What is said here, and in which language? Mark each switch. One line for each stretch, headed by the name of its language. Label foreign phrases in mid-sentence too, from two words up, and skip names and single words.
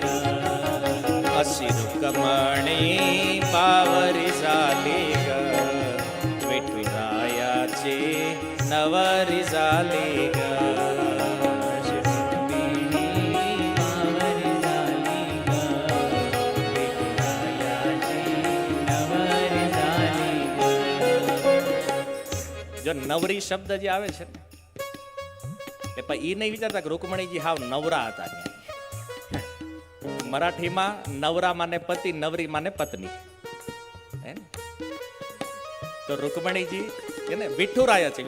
Marathi: अशी रुक्मणी बावरी झाली ग विठुरायाची नवरी झाली ग. अशी रुक्मिणी बावरी झाली ग विठुरायाची नवरी झाली ग.
Gujarati: જો નવરી શબ્દ જે આવે છે એ પણ એ નહીં વિચારતા કે રૂકમણીજી હાવ નવરા હતા. મરાઠીમાં નવરા માને પતિ, નવરી માને પત્ની. તો રૂકમણીજી એને વિઠુરાયા છે.